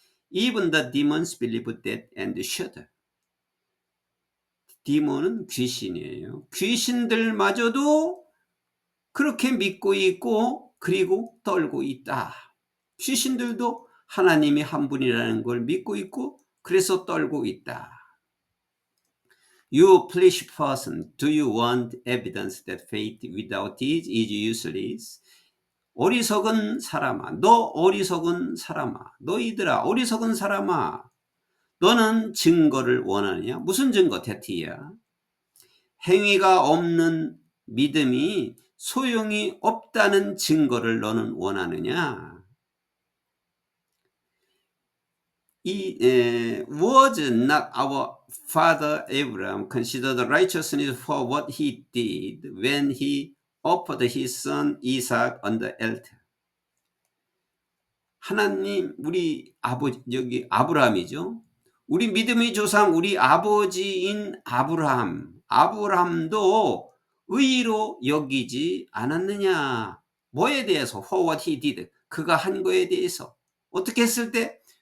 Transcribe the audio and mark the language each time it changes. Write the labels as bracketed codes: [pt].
[en] Even the demons believe that and shudder. [ko] 디몬은 귀신이에요. 귀신들마저도 그렇게 믿고 있고 그리고 떨고 있다. 귀신들도 하나님이 한 분이라는 걸 믿고 있고 그래서 떨고 있다. [en] You foolish person, do you want evidence that faith without deeds is useless? [ko] 어리석은 사람아, 너 어리석은 사람아, 너희들아 어리석은 사람아, 너는 증거를 원하느냐? 무슨 증거? 대티야. 행위가 없는 믿음이 소용이 없다는 증거를 너는 원하느냐? [en] Was not our father Abraham considered righteousness for what he did when he offered his son Isaac on the altar? [ko] 하나님 우리 아버지 여기 아브라함이죠. 우리 믿음의 조상 우리 아버지인 아브라함도 의로 여기지 않았느냐. 뭐에 대해서? [en] For what he did. [ko] 그가 한 거에 대해서. 어떻게 했을 때?